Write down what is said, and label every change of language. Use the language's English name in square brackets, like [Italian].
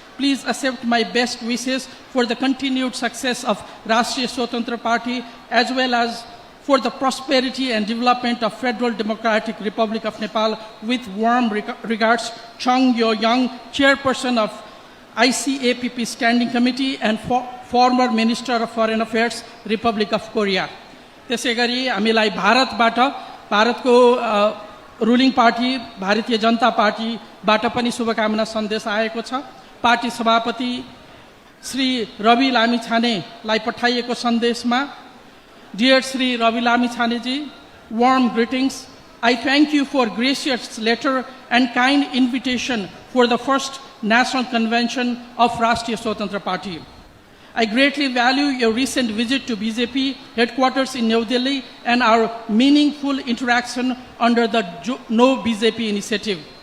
[English] Please accept my best wishes for the continued success of Rashtriya Swatantra Party, as well as for the prosperity and development of Federal Democratic Republic of Nepal. With warm regards, Chung Yo-young, Chairperson of ICAPP Standing Committee and former Minister of Foreign Affairs, Republic of Korea. [Nepali] त्यसैगरी हामीलाई भारतको ruling party Bharatiya Janata पार्टीबाट पनि शुभकामना सन्देश आएको छ। Party सभापति श्री रवि लामिछानेलाई पठाइएको सन्देशमा, [English] Dear Sri Ravi Lamichhaneji, warm greetings. I thank you for gracious letter and kind invitation for the first National Convention of Rashtriya Swatantra Party. I greatly value your recent visit to BJP headquarters in New Delhi and our meaningful interaction under the No BJP initiative.